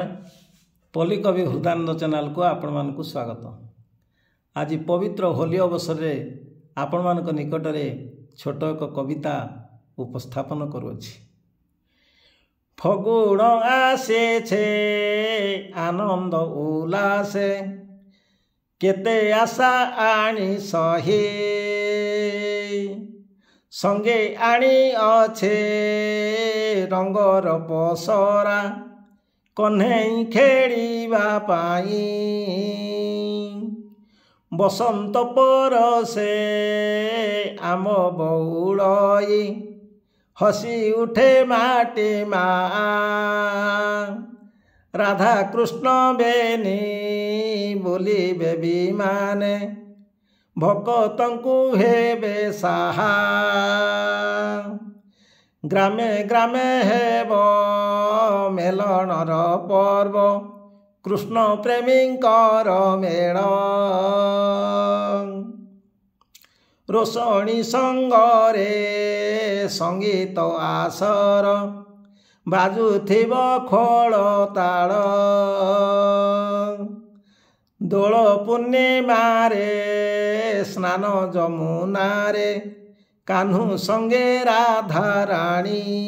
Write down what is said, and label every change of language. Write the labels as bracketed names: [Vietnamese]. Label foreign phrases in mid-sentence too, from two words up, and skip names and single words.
[Odia] ପଲ୍ଲୀ କବି ହୃଦାନନ୍ଦ ଚ୍ୟାନେଲ କୁ ଆପଣ ମାନଙ୍କ ସ୍ୱାଗତ। ଆଜ ପବିତ୍ର ହୋଲି ଅବସର ମେଁ ଆପଣ ମାନଙ୍କ ନିକଟ ମେଁ ଛୋଟ ଏକ କବିତା ଉପସ୍ଥାପନ କରୁଛି। ଫଗୁଣ ଆସେ ଛେ ଆନନ୍ଦ ଉଲ୍ଲାସେ କେତେ ଆଶା ଆଣି ସହେ ସଙ୍ଗେ ଆଣି ଅଛେ ରଙ୍ଗର ପସରା କହ୍ନେଇ ଖେଳିବା ପାଇଁ ବସନ୍ତ ପରଶେ ଆମ୍ବ ବଉଳଇ ହସି ଉଠେ ମାଟି ମା ରାଧା କୃଷ୍ଣ ବେନି ବୋଲିବେ ବିମାନେ ଭକ୍ତଙ୍କୁ ହେବେ ସାହା ଗ୍ରାମେ ଗ୍ରାମେ ହେବ ମେଳନର ପର୍ବ କୃଷ୍ଣ ପ୍ରେମୀଙ୍କର ମେଳ ରୋଷଣି ସଙ୍ଗରେ ସଙ୍ଗୀତ ଆସର ବାଜୁଥିବ ଖୋଳ ତାଳ ଦୋଳ ପୂର୍ଣ୍ଣିମାରେ ସ୍ନାନ ଯମୁନାରେ କାହ୍ନୁ ସଙ୍ଗେ ରାଧା ରାଣୀ